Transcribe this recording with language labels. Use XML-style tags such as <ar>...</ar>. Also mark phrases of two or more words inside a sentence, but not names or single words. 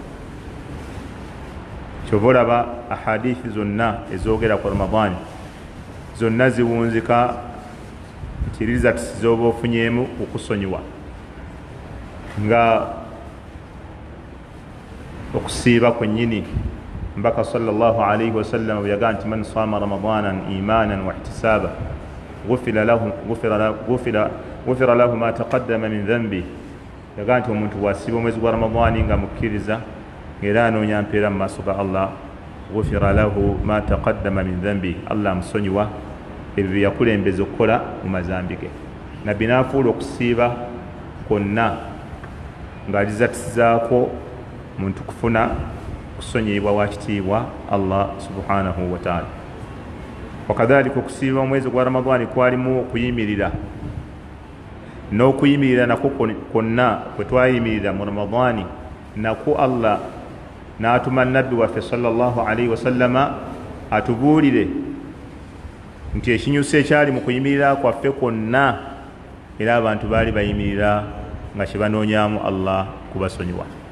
<lg>Kyova olaba ahadithi zonna ezoogera ku Ramadani zonna ziwunzika nti rizati z'oba ofunyeemu okusonyiwa, nga okusiiba kwennyini.</lg> <ar>Mbaka صلى الله عليه وسلم</ar> <lg>bwe yagaa nti</lg> <ar>من صام رمضان إيمانا واحتسابا غفر له ما تقدم من ذنبه,</ar> <lg>yagaa nti omuntu bw'asiiba omwezi gwa Ramadani nga mukkiriza ng'era anoonya mpeera mu maaso ga Allah,</lg> <ar>غفر له ما تقدم من ذنبه,</ar> <lg>Allah amusonyiwa ebyo bye yakulembeza okukola mu mazambi ge. Nabbi n'afuula okusiiba kwonna ng'alizatizaako muntu kufuna kusonyiyibwa wa kitiibwa Allah</lg> <ar>سبحانه وتعالى.</ar> <lg>Wakadhalika okusiiba omwezi gwa Ramadani kwalimu okuyimirira, n'okuyimirira nako kwonna kwe twayimirira mu Ramadani nako Allah n'atuma nabbi waffe</lg> <ar>صلى الله عليه وسلم</ar> <lg>atubuulire nti ekinyusi ekyali mu kuyimirira kwaffe kwonna era abantu baali bayimirira nga kye banoonyaamu Allah kubasonyiwa.</lg>